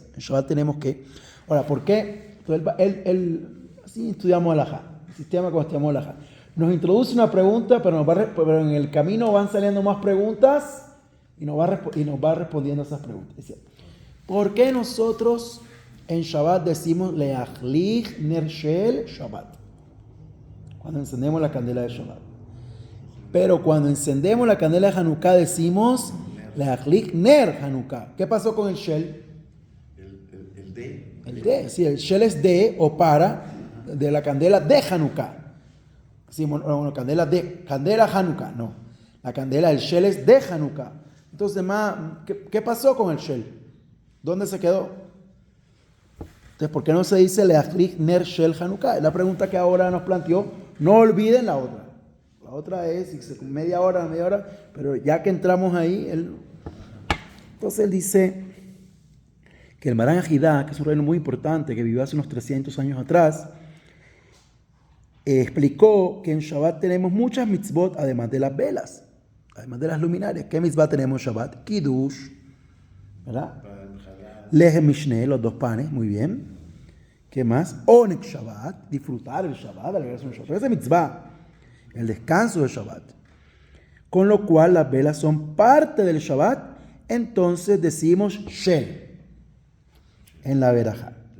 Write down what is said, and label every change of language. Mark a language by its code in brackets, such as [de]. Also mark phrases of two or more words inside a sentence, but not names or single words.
[es] En Shabbat tenemos que... Ahora, ¿por qué? Entonces, así estudiamos alajá, el sistema como estudiamos alajá. Nos introduce una pregunta, pero en el camino van saliendo más preguntas y nos va respondiendo a esas preguntas. Es decir, ¿por qué nosotros en Shabbat decimos [he] להדליק נר של שבת? [es] Cuando encendemos la candela de Shabbat. Pero cuando encendemos la candela de Hanukkah decimos [he] להדליק נר חנוכה. [es] ¿Qué pasó con el shel? El de. El de, sí, el shel es de o para de la candela de Hanukkah. Sí, bueno, candela Hanukkah, no. La candela, el shel es de Hanukkah. Entonces, ¿qué pasó con el shel? ¿Dónde se quedó? Entonces, ¿por qué no se dice [he] להדליק נר של חנוכה? [es] Es la pregunta que ahora nos planteó. No olviden la otra. La otra es media hora, pero ya que entramos ahí, entonces él dice que el Maran Ajidá, que es un reino muy importante, que vivió hace unos 300 años atrás, explicó que en Shabbat tenemos muchas mitzvot, además de las velas, además de las luminarias. ¿Qué mitzvah tenemos en Shabbat? Kiddush, ¿verdad? [he] לחם משנה, [es] los dos panes, muy bien. ¿Qué más? [he] עונג שבת, [es] disfrutar el Shabbat, alegrarse en Shabbat. Esa es mitzvah, el descanso del Shabbat. Con lo cual las velas son parte del Shabbat, entonces decimos Shel en la verajá.